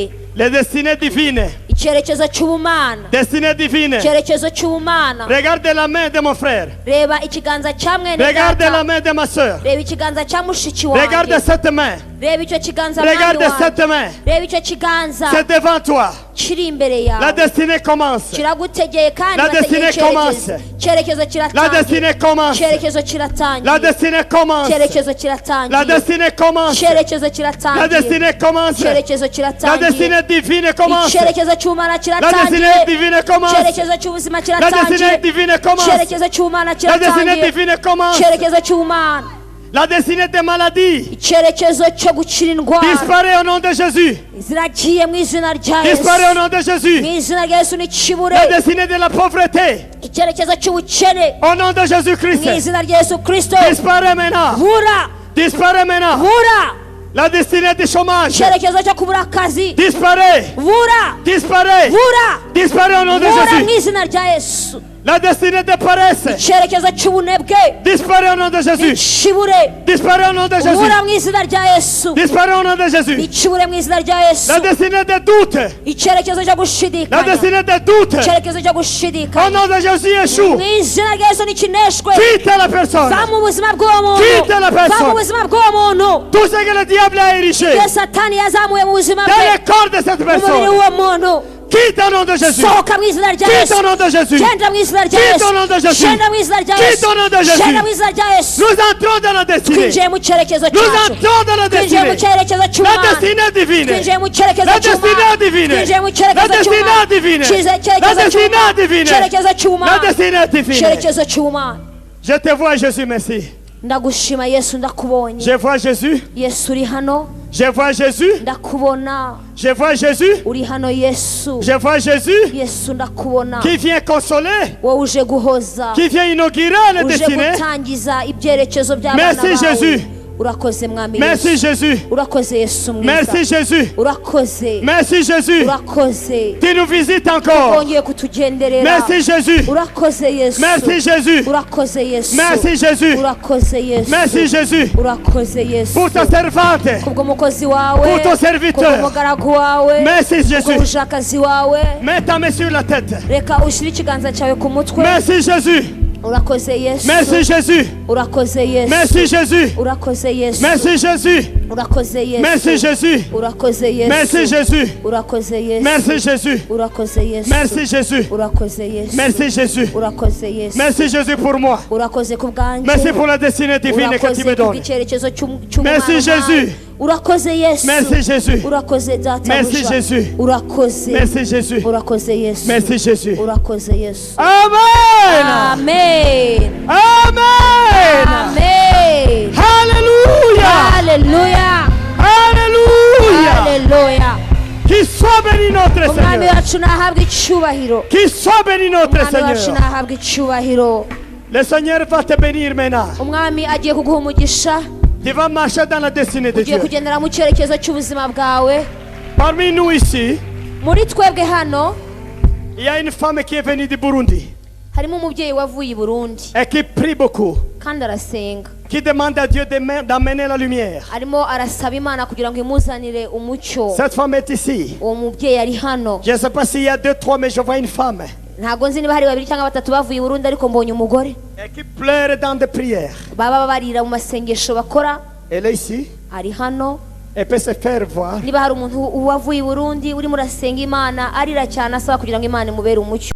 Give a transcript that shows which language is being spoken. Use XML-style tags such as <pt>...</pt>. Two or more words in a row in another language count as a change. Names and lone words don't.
<fr>Les destinées divines.</fr> <rw>icyerekezo cy'ubumana,</rw> <fr>Destinées divines.</fr> <rw>icyerekezo cy'ubumana.</rw> <fr>Regarde la main de mon frère.</fr> <rw>Reba ikiganza cya mwene</rw> <fr>Regarde la</fr> <rw>data,</rw> <fr>main de ma soeur.</fr> <rw>reba ikiganza cya mushiki</rw> <fr>Regarde</fr> <rw>wanjye,</rw> <fr>cette main.</fr> <rw>reba icyo kiganza mwami</rw> <fr>Regarde</fr> <rw>wanjye,</rw> <fr>cette main.</fr> <rw>reba icyo kiganza</rw> <fr>C'est devant toi.</fr> <rw>kiri imbere</rw> <fr>La</fr> <rw>yawe,</rw> <fr>destinée commence.</fr> <rw>kiragutegeye kandi</rw> <fr>La</fr> <rw>bategeye</rw> <fr>destinée commence.</fr> <rw>icyerekezo</rw> <fr>La</fr> <rw>kiratangiye,</rw> <fr>destinée commence.</fr> <rw>icyerekezo</rw> <fr>La</fr> <rw>kiratangiye,</rw> <fr>destinée commence.</fr> <rw>icyerekezo</rw> <fr>La</fr> <rw>kiratangiye,</rw> <fr>destinée commence.</fr> <rw>icyerekezo</rw> <fr>La</fr> <rw>kiratangiye,</rw> <fr>destinée commence.</fr> <rw>icyerekezo</rw> <fr>La</fr> <rw>kiratangiye,</rw> <fr>destinée divine commence.</fr> <rw>icyerekezo cy'ubumana</rw> <fr>La</fr> <rw>kiratangiye,</rw> <fr>destinée divine commence.</fr> <rw>icyerekezo cy'ubuzima</rw> <fr>La destinée</fr> <rw>kiratangiye,</rw> <fr>divine commence.</fr> <rw>icyerekezo cy'ubumana</rw> <fr>La destinée</fr> <rw>kiratangiye,</rw> <fr>divine commence.</fr> <rw>icyerekezo cy'ubumana,</rw> <fr>La destinée des maladies</fr> <rw>icyerekezo cyo gukira indwara</rw> <fr>disparaît au nom de Jésus.</fr> <rw>ziragiye mu izina rya Yesu,</rw> <fr>Disparaît au nom de Jésus.</fr> <rw>mu izina rya Yesu n'ikibure,</rw> <fr>La destinée de la pauvreté</fr> <rw>icyerekezo cy'ubukene</rw> <fr>au nom de</fr> <rw>mu</rw> <fr>Jésus-Christ.</fr> <rw>izina rya Yesu Kristo,</rw> <fr>Disparaît maintenant.</fr> <rw>bura</rw> <fr>Disparaît maintenant.</fr> <rw>bura,</rw> <fr>La destinée du chômage</fr> <rw>icyerekezo cyo kubura akazi</rw> <fr>disparaît.</fr> <rw>bura</rw> <fr>Disparaît.</fr> <rw>bura</rw> <fr>Disparaît au nom de</fr> <rw>bura mu</rw> <fr>Jésus.</fr> <rw>izina rya Yesu,</rw> <fr>La destinée de paresse</fr> <rw>icyerekezo cy'ubunebwe</rw> <fr>disparaît au nom de Jésus.</fr> <rw>n'ikibure</rw> <fr>Disparaît au nom de Jésus.</fr> <rw>bura mu izina rya Yesu,</rw> <fr>Disparaît au nom de Jésus.</fr> <rw>n'ikibure mu izina rya Yesu,</rw> <fr>La destinée de doute.</fr> <rw>icyerekezo cyo</rw> <fr>La</fr> <rw>gushidikanya,</rw> <fr>destinée de doute.</fr> <rw>icyerekezo cyo</rw> <fr>Au</fr> <rw>gushidikanya</rw> <fr>nom de Jésus échoue.</fr> <rw>mu izina rya Yesu n'ikineshwe,</rw> <fr>Quitte la personne.</fr> <rw>va mu buzima bw'uwo muntu,</rw> <fr>Quitte la</fr> <rw>va mu</rw> <fr>personne.</fr> <rw>buzima bw'uwo muntu,</rw> <fr>Tout ce que le diable a érigé</fr> <rw>ibyo satani yazamuye mu buzima</rw> <fr>dans</fr> <rw>bwe,</rw> <fr>le corps de cette</fr> <rw>mu mubiri</rw> <fr>personne.</fr> <rw>w'uwo muntu,</rw> <fr>Quitte au nom de Jésus.</fr> <rw>sohoka mu izina rya</rw> <fr>Quitte</fr> <rw>Yesu,</rw> <fr>au nom de Jésus.</fr> <rw>genda mu izina rya</rw> <fr>Quitte</fr> <rw>Yesu,</rw> <fr>au nom de Jésus.</fr> <rw>genda mu izina rya</rw> <fr>Quitte</fr> <rw>Yesu,</rw> <fr>au nom de Jésus.</fr> <rw>genda mu izina rya Yesu,</rw> <fr>Nous entrons dans la destinée.</fr> <rw>twinjiye mu cyerekezo</rw> <fr>Nous</fr> <rw>cyacu,</rw> <fr>entrons dans la</fr> <rw>twinjiye mu</rw> <fr>destinée.</fr> <rw>cyerekezo</rw> <fr>La</fr> <rw>cy'umwana,</rw> <fr>destinée divine.</fr> <rw>twinjiye mu cyerekezo</rw> <fr>La</fr> <rw>cy'umwana,</rw> <fr>destinée divine.</fr> <rw>twinjiye mu</rw> <fr>La</fr> <rw>cyerekezo</rw> <fr>destinée</fr> <rw>cy'umwana,</rw> <fr>divine. La</fr> <rw>icyerekezo</rw> <fr>destinée</fr> <rw>cy'umwana,</rw> <fr>divine.</fr> <rw>icyerekezo</rw> <fr>La</fr> <rw>cy'umwana,</rw> <fr>destinée divine.</fr> <rw>icyerekezo cy'umwana.</rw> <fr>Je te vois Jésus, merci.</fr> <rw>Ndagushima Yesu, ndakubonye</rw> <fr>Je vois Jésus.</fr> <rw>Yesu, uri hano,</rw> <fr>Je vois Jésus.</fr> <rw>ndakubona,</rw> <fr>Je vois Jésus.</fr> <rw>uri hano Yesu,</rw> <fr>Je vois Jésus</fr> <rw>Yesu ndakubona,</rw> <fr>qui vient consoler,</fr> <rw>wowe uje guhoza,</rw> <fr>qui vient inaugurer les</fr> <rw>uje</rw> <fr>destinées.</fr> <rw>gutangiza ibyerekezo by'abana</rw> <fr>Merci</fr> <rw>bawe.</rw> <fr>Jésus.</fr> <rw>Urakoze mwami</rw> <fr>Merci</fr> <rw>Yesu,</rw> <fr>Jésus.</fr> <rw>urakoze Yesu</rw> <fr>Merci</fr> <rw>mwiza,</rw> <fr>Jésus.</fr> <rw>urakoze,</rw> <fr>Merci Jésus.</fr> <rw>urakoze,</rw> <fr>Tu nous visites encore.</fr> <rw>wongeye kutugenderera,</rw> <fr>Merci Jésus.</fr> <rw>urakoze Yesu,</rw> <fr>Merci Jésus.</fr> <rw>urakoze Yesu,</rw> <fr>Merci Jésus.</fr> <rw>urakoze Yesu,</rw> <fr>Merci Jésus.</fr> <rw>urakoze Yesu,</rw> <fr>Pour ta servante.</fr> <rw>kubw'umukozi wawe,</rw> <fr>Pour ton serviteur.</fr> <rw>kubw'umugaragu wawe,</rw> <fr>Merci Jésus.</fr> <rw>kubw'umushakazi wawe,</rw> <fr>Mets ta main sur la tête.</fr> <rw>reka ushyire ikiganza cyawe ku mutwe,</rw> <fr>Merci Jésus.</fr> <rw>urakoze Yesu,</rw> <fr>Merci Jésus.</fr> <rw>urakoze Yesu,</rw> <fr>Merci Jésus.</fr> <rw>urakoze Yesu,</rw> <fr>Merci Jésus.</fr> <rw>urakoze Yesu,</rw> <fr>Merci Jésus.</fr> <rw>urakoze Yesu,</rw> <fr>Merci Jésus.</fr> <rw>urakoze Yesu,</rw> <fr>Merci Jésus.</fr> <rw>urakoze Yesu,</rw> <fr>Merci Jésus.</fr> <rw>urakoze Yesu,</rw> <fr>Merci Jésus.</fr> <rw>urakoze Yesu,</rw> <fr>Merci Jésus pour moi.</fr> <rw>urakoze ku bwanjye,</rw> <fr>Merci pour la destinée divine que tu</fr> <rw>urakoze</rw> <fr>me donnes.</fr> <rw>kubw'icyerekezo</rw> <fr>Merci Jésus.</fr> <rw>urakoze Yesu,</rw> <fr>Merci Jésus.</fr> <rw>urakoze data</rw> <fr>Merci Jésus.</fr> <rw>urakoze,</rw> <fr>Merci Jésus.</fr> <rw>urakoze Yesu,</rw> <fr>Merci Jésus.</fr> <rw>urakoze Yesu,</rw> <fr>Amen.</fr> <rw>amen,</rw> <fr>Amen.</fr> <rw>amen,</rw> <fr>Alléluia.</fr> <rw>haleluya,</rw> <fr>Alléluia.</fr> <rw>haleluya,</rw> <fr>Qu'il soit béni notre</fr> <rw>umwami</rw> <fr>Seigneur.</fr> <rw>wacu nahabwa icyubahiro,</rw> <fr>Qu'il soit béni notre</fr> <rw>umwami wacu</rw> <fr>Seigneur.</fr> <rw>nahabwa icyubahiro,</rw> <fr>Le Seigneur va te bénir maintenant.</fr> <rw>umwami agiye kuguha umugisha,</rw> <fr>Tu vas marcher dans la destinée de</fr> <rw>ugiye</rw> <fr>Dieu.</fr> <rw>kugendera mu cyerekezo cy'ubuzima bwawe.</rw> <fr>Parmi nous ici,</fr> <rw>Muri twebwe hano</rw> <fr>il y a une femme qui est venue du Burundi</fr> <rw>harimo umubyeyi wavuye i Burundi</rw> <fr>et qui prie beaucoup,</fr> <rw>kandi arasenga,</rw> <fr>qui demande à Dieu d'amener la lumière.</fr> <rw>arimo arasaba Imana kugira ngo imuzanire umucyo.</rw> <fr>Cette femme est ici.</fr> <rw>Uwo mubyeyi ari hano,</rw> <fr>Je ne sais pas s'il y a 2, 3, mais je vois une femme</fr> <rw>ntabwo nzi niba hari babiri cyangwa batatu bavuye i Burundi, ariko mbonye umugore</rw> <fr>et qui pleure dans des prières.</fr> <rw>baba barira mu masengesho bakora.</rw> <fr>Elle est ici.</fr> <rw>Ari hano,</rw> <fr>Elle peut se faire voir.</fr> <rw>niba hari umuntu wavuye i Burundi urimo urasenga Imana arira cyane asaba kugira ngo Imana imubere umucyo.</rw>